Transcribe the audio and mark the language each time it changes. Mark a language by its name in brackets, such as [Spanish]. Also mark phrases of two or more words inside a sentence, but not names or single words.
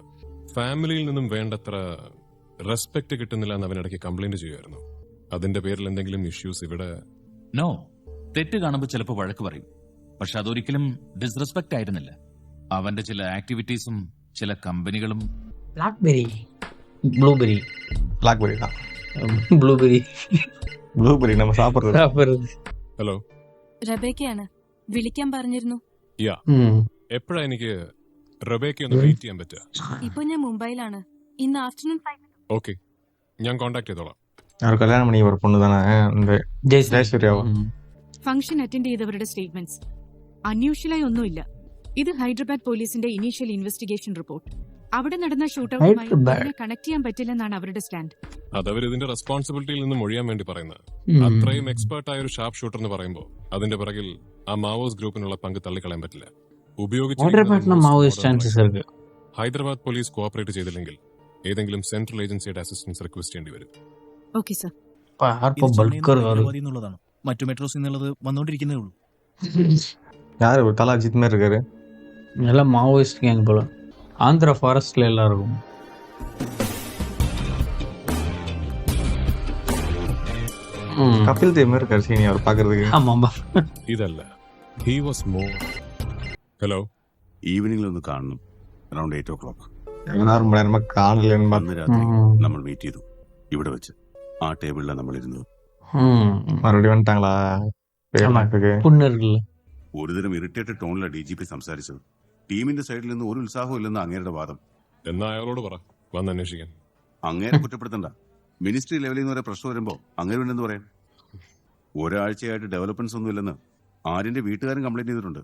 [Malayalam] ഫാമിലിയിൽ നിന്നും വേണ്ടത്ര റെസ്പെക്ട് കിട്ടുന്നില്ല എന്ന് അവനിടയ്ക്ക് കംപ്ലൈന്റ് ചെയ്യുമായിരുന്നു. അതിന്റെ പേരിൽ എന്തെങ്കിലും ഇഷ്യൂസ് ഇവിടെ? നോ, തെറ്റ് കാണുമ്പോൾ ചിലപ്പോൾ വഴക്ക് പറയും. പക്ഷെ അതൊരിക്കലും ഡിസ്റെസ്പെക്ട് ആയിരുന്നില്ല. അവന്റെ ചില ആക്ടിവിറ്റീസും ചില കമ്പനികളും. [English] blackberry, blueberry. [Tamil] பிளாக்பெரி தான். [Malayalam] ബ്ലൂബെറി, [Tamil] ப்ளூபெரி நம்ம சாப்பிடுறது. [Malayalam] ഹലോ, റബേക്കയാണ്. വിളിക്കാൻ പറഞ്ഞിരുന്നു. യാ. എപ്പോഴാ എനിക്ക് റബേക്ക ഒന്ന് മീറ്റ് ചെയ്യാൻ പറ്റുക? ഇപ്പൊ ഞാൻ മുംബൈയിലാണ്. ഇന്ന് ആഫ്റ്റർനൂൺ ഓക്കെ, ഞാൻ കോണ്ടാക്ട് ചെയ്തോളാം. [Tamil] அவர் கல்யாணம் பண்ணி ஒரு பொண்ணு தானே, இந்த ஜெயசூர்யாவா? [English] function attend [Malayalam] ചെയ്തവരുടെ [English] statements unusually [Malayalam] ഒന്നുമില്ല. ഇത് ഹൈദരാബാദ് പോലീസിന്റെ [English] initial investigation report. [Malayalam] അവിടെ നടന്ന ഷൂട്ടൌട്ടുമായി കണക്ട് ചെയ്യാൻ പറ്റില്ലെന്നാണ് അവരുടെ സ്റ്റാൻഡ്. അതവർ ഇതിന്റെ റെസ്പോൺസിബിലിറ്റിയിൽ നിന്ന് ഒഴിയാൻ വേണ്ടി പറയുന്നത്. അത്രയും എക്സ്പേർട്ട് ആയ ഒരു [English] sharp shooter [Malayalam] എന്ന് പറയുമ്പോൾ അതിന്റെ പിറകിൽ ആ മാവോസ് ഗ്രൂപ്പിനുള്ള പങ്ക് തള്ളിക്കളയാൻ പറ്റില്ല. ഹൈദരാബാദ് [English] police cooperate [Malayalam] ചെയ്തില്ലെങ്കിൽ ഏതെങ്കിലും [English] central agency assistance request [Malayalam] ചെയ്യേണ്ടി വരും. [English] okay sir. [Malayalam] മറ്റു മെട്രോസിൽ നിന്നുള്ളത് വന്നോണ്ടിരിക്കുന്നേ ഉള്ളൂ. [Tamil] யாரு ஒரு தலா அஜித் மாதிரி இருக்காரு? எல்லாம் [English] Maoist gang [Tamil] போல. ஆந்திரா ஃபாரஸ்ட்ல எல்லாம் இருக்கும். கபில் தேவ் மாதிரி இருக்காரு சீனி அவர் பாக்குறதுக்கு. ஆமாம்பா. [Malayalam] ഇതല്ല, [English] he was more. [Malayalam] ഹലോ, ഈവനിംഗിൽ ഒന്ന് കാണണം. [English] around 8 o'clock. [Tamil] ரொம்ப நேரமா காணலன்னு [Malayalam] അന്ന് രാത്രി നമ്മൾ മീറ്റ് ചെയ്തു ഇവിടെ വെച്ച്. ആ ടേബിളിലാണ് നമ്മൾ ഇരുന്നത്. [Tamil] மறுபடியும் வந்துட்டாங்களா? புண்ணு இருக்குல்ல. [Malayalam] ഒരുതരം [English] irritated tone [Malayalam] DGP സംസാരിച്ചത്. ടീമിന്റെ സൈഡിൽ നിന്ന് ഒരു ഉത്സാഹവും ഇല്ലെന്ന് അങ്ങേരുടെ വാദം. എന്നാ അയാളോട് പറ വന്ന് അന്വേഷിക്കാൻ. അങ്ങേരെ കുറ്റപ്പെടുത്തണ്ട. [English] ministry level [Malayalam] നിന്ന് വരെ പ്രശ്നം വരുമ്പോ അങ്ങനെ ഉണ്ടെന്ന് പറയാം. ഒരാഴ്ചയായിട്ട് ഡെവലപ്മെന്റ്സ് ഒന്നും ഇല്ലെന്ന് ആര്യന്റെ വീട്ടുകാരും കംപ്ലൈന്റ് ചെയ്തിട്ടുണ്ട്.